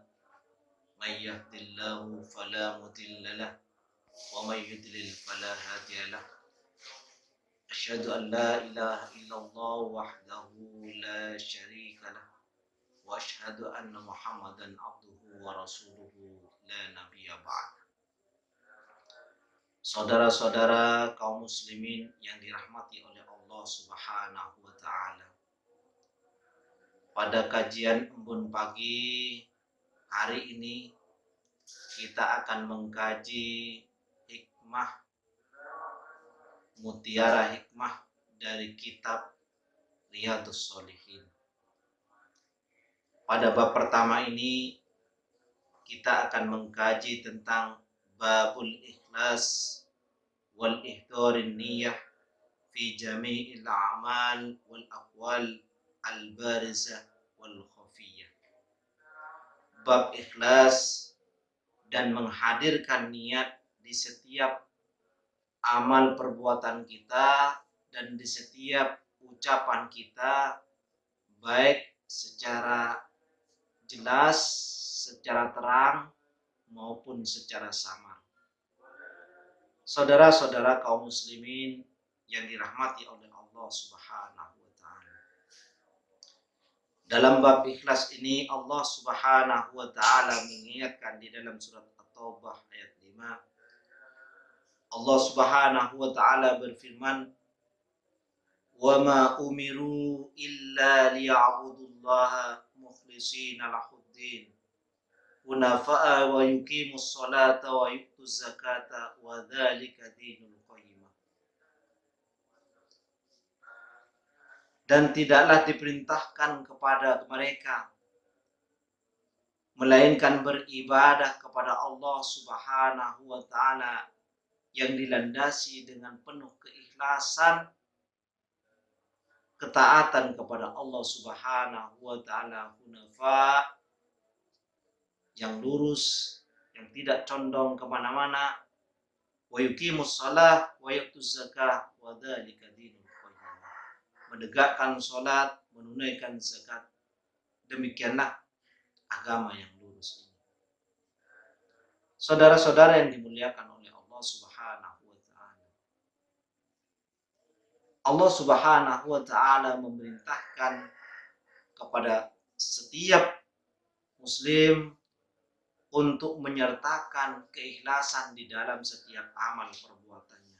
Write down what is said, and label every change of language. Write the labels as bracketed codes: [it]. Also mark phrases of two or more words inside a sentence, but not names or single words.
[ar] من يهده الله فلا مضل له ومن يضلل فلا هادي له. أشهد أن لا إله إلا الله وحده لا شريك له وأشهد أن محمدا عبده ورسوله لا نبي بعد. [id] Saudara-saudara kaum muslimin yang dirahmati oleh Allah [ar] سبحانه وتعالى. [id] Pada kajian embun pagi hari ini kita akan mengkaji hikmah, mutiara hikmah dari kitab Riyadhus Shalihin. Pada bab pertama ini kita akan mengkaji tentang [ar] باب الإخلاص وإحضار النية في جميع الأعمال والأقوال البارزة والخفية. [id] Bab ikhlas dan menghadirkan niat di setiap amal perbuatan kita dan di setiap ucapan kita, baik secara jelas, secara terang maupun secara samar. Saudara-saudara kaum muslimin yang dirahmati oleh Allah [ar] سبحانه وتعالى. [id] Dalam bab ikhlas ini Allah [ar] سبحانه وتعالى [id] mengingatkan di dalam surat At-Taubah ayat 5. Allah [ar] سبحانه وتعالى [id] berfirman, [ar] "وما أمروا إلا ليعبدوا الله مخلصين له الدين حنفاء ويقيموا الصلاة ويؤتوا الزكاة وذلك دين القيمة." [id] Dan tidaklah diperintahkan kepada mereka melainkan beribadah kepada Allah [ar] سبحانه وتعالى [id] yang dilandasi dengan penuh keikhlasan, ketaatan kepada Allah [ar] سبحانه وتعالى, [id] hunafa, yang lurus, yang tidak condong kemana-mana, [ar] ويقيموا الصلاة ويؤتوا الزكاة وذلك دين القيم. [id] Menegakkan salat, menunaikan zakat, demikianlah agama yang lurus ini. Saudara-saudara yang dimuliakan oleh Allah [ar] سبحانه وتعالى. [id] Allah [ar] سبحانه وتعالى [id] memerintahkan kepada setiap muslim untuk menyertakan keikhlasan di dalam setiap amal perbuatannya.